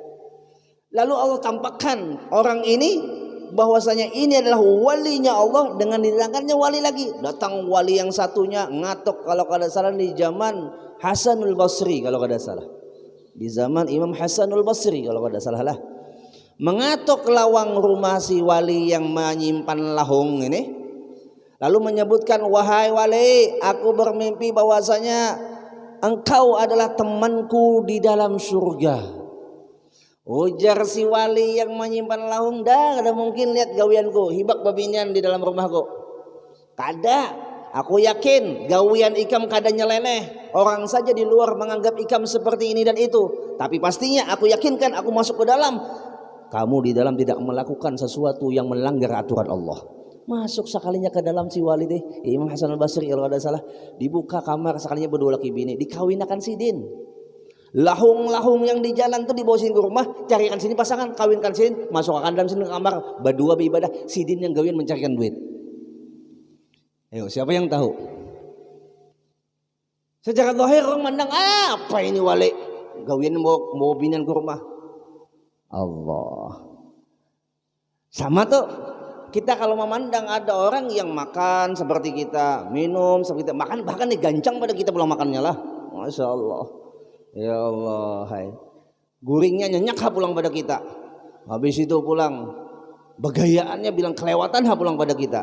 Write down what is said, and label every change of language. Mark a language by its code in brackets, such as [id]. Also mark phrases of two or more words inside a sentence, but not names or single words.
[id] Lalu Allah tampakkan orang ini bahwasanya ini adalah walinya Allah, dengan didatangkannya wali lagi. [bjn] Datang wali yang satunya ngatok kalau kada salah di zaman Hasanul Basri, kalau kada salah. Di zaman Imam Hasanul Basri kalau kada salah lah. Mengatok lawang rumah si wali yang menyimpan lahung ini. [id] Lalu menyebutkan, wahai wali, aku bermimpi bahwasanya engkau adalah temanku di dalam surga. [bjn] Ujar si wali yang menyimpan lahung, dah ada mungkin lihat gawianku, hibak babinian di dalam rumahku. Kada, aku yakin gawian ikam kada nyeleneh. [id] Orang saja di luar menganggap ikam seperti ini dan itu, tapi pastinya aku yakinkan aku masuk ke dalam, kamu di dalam tidak melakukan sesuatu yang melanggar aturan Allah. [bjn] Masuk sekalinya ke dalam si wali deh, Imam Hasan al-Basri kalau ada salah, dibuka kamar sekalinya berdua laki bini, dikawinakan sidin. Lahung-lahung yang di jalan tuh dibawa sini ke rumah, carikan sini pasangan, kawinkan sini, masukkan dalam sini ke kamar, berdua beribadah, sidin yang gawian mencarikan duit. [id] Ayo, siapa yang tahu? [bjn] Secara zahir orang mandang apa ini wali? Gawian mau binan ke rumah. Allah. Sama tuh kita kalau memandang ada orang yang makan seperti kita, minum seperti kita, makan bahkan digancang pada kita pulang makannya lah. [ar] ما شاء الله. يا الله، هاي. [bjn] Guringnya nyenyak pulang pada kita. Habis itu pulang begayaannya bilang kelewatan pulang pada kita.